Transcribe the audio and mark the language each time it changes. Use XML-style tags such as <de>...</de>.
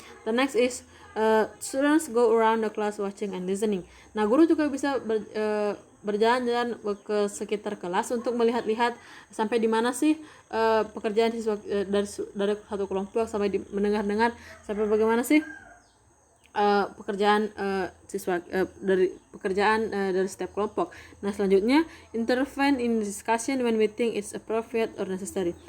<en>The next is students go around the class watching and listening.</en> <id>Nah, guru juga bisa berjalan-jalan ke sekitar kelas untuk melihat-lihat sampai di mana sih pekerjaan siswa dari satu kelompok, sampai mendengar-dengar sampai bagaimana sih pekerjaan siswa dari setiap kelompok. Nah, selanjutnya</id> <en>intervene in discussion when we think it's appropriate or necessary.</en>